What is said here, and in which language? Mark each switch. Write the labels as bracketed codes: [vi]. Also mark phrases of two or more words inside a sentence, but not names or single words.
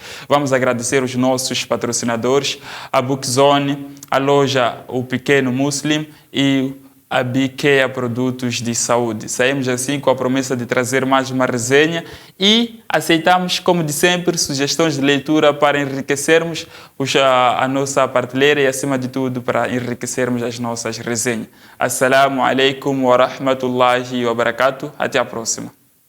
[pt] Vamos agradecer os nossos patrocinadores, a Bookzone, a loja O Pequeno Muslim e a BK Produtos de Saúde. Saímos assim com a promessa de trazer mais uma resenha e aceitamos, como de sempre, sugestões de leitura para enriquecermos a nossa prateleira e, acima de tudo, para enriquecermos as nossas resenhas. [ar] السلام عليكم ورحمة الله وبركاته. [pt] Até a próxima.